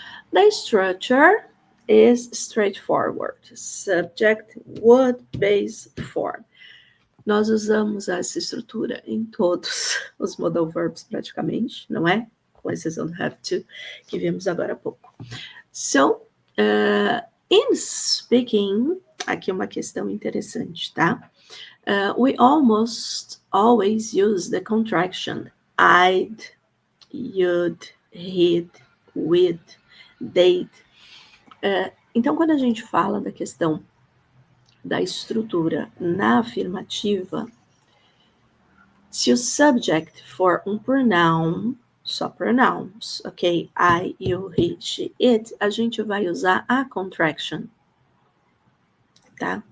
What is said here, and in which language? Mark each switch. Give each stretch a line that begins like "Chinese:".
English: The structure is straightforward. Subject, would, base, form.
Portuguese: Nós usamos essa estrutura em todos os modal verbs praticamente, não é? Com exceção do have to, que vimos agora há pouco.
English: So, in speaking,
Portuguese: aqui uma questão interessante, tá?
English: We almost always use the contraction I'd, you'd, he'd, we'd, they'd.
Portuguese: Então, quando a gente fala da questão da estrutura na afirmativa, se o subject for um pronoun, só pronouns, ok? I, you, he, she, it, a gente vai usar a contraction, tá?